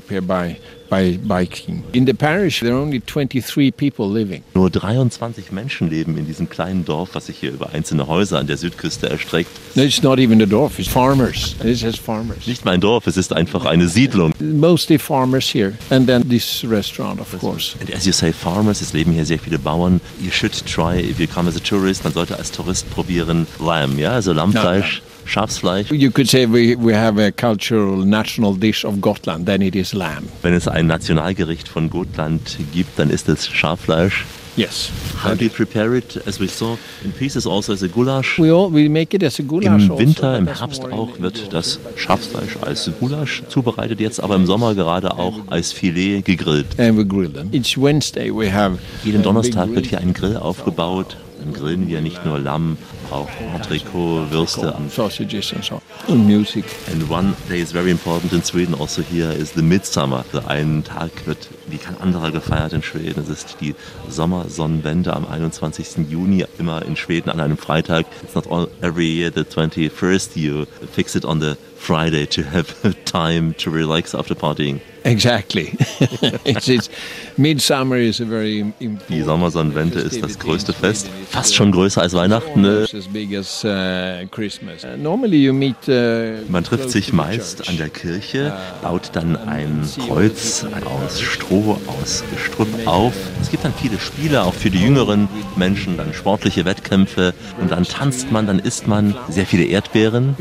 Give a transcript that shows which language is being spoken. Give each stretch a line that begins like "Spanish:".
English: In the parish there are only 23 people living.
German: Nur 23 Menschen leben in diesem kleinen Dorf, was sich hier über einzelne Häuser an der Südküste erstreckt.
English: It's not even a dorf, it's farmers. It's just farmers.
German: Nicht mein Dorf, es ist einfach eine Siedlung.
English: Mostly farmers here and then this restaurant of course. And as you say farmers,
German: es leben hier sehr viele Bauern.
English: You should try if you come as a tourist,
German: man sollte als Tourist probieren Lamb, ja, also Lammfleisch.
English: No, no. Schafsfleisch. You could say we have a cultural national dish of Gotland, then it is lamb.
German: Wenn es ein Nationalgericht von Gotland gibt, dann ist es Schaffleisch.
English: Yes. How do you prepare it, as we saw, in pieces, also as a goulash? We make it as a goulash.
German: Im Winter, im Herbst auch, wird das Schafsfleisch als Goulash zubereitet, jetzt aber im Sommer gerade auch als Filet gegrillt.
English: And we grill them. Each Wednesday we have.
German: Jeden Donnerstag wird hier ein Grill aufgebaut. Dann grillen wir nicht nur Lamm, auch Entrecot, Würste.
English: Sausages and so. And music. And one day is very important in Sweden also here is the Midsummer.
German: Also ein Tag wird wie kein anderer gefeiert in Schweden. Es ist die Sommersonnenwende am 21. Juni immer in Schweden an einem Freitag.
English: It's not all every year the 21st. You fix it on the Friday to have time to relax after partying. Exactly. It's Midsummer is a very important.
German: Die Sommersonnenwende ist das größte Fest, fast schon größer als Weihnachten.
English: Normally you meet.
German: Man trifft sich meist an der Kirche, baut dann ein Kreuz aus Stroh, aus Gestrüpp auf. Es gibt dann viele Spiele, auch für die jüngeren Menschen, dann sportliche Wettkämpfe und dann tanzt man, dann isst man sehr viele Erdbeeren.